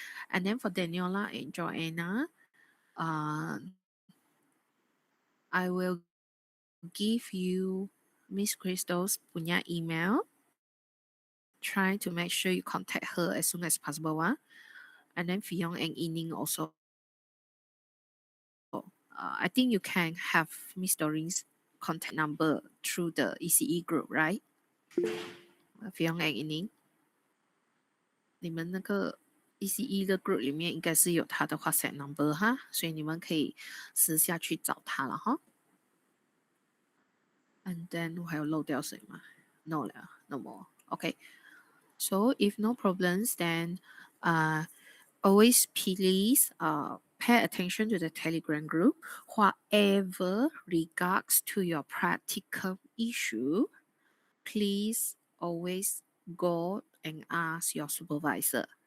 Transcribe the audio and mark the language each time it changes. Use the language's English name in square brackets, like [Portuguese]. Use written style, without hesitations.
[English] And then for Daniela and Joanna, I will give you Miss Crystal's punya email. Try to make sure you contact her as soon as possible. And then Fion and Ining also. I think you can have Miss Doreen's contact number through the ECE group, right? [Chinese] Fion and Ining，你们那个 ECE 的 group 里面应该是有他的 WhatsApp number 哈，所以你们可以私下去找他了哈。 [English] And then [Chinese] 我还有漏掉谁吗 [English] ？No 了，no more. Okay. So if no problems, then always please pay attention to the Telegram group. Whatever regards to your practical issue, please always go and ask your supervisor.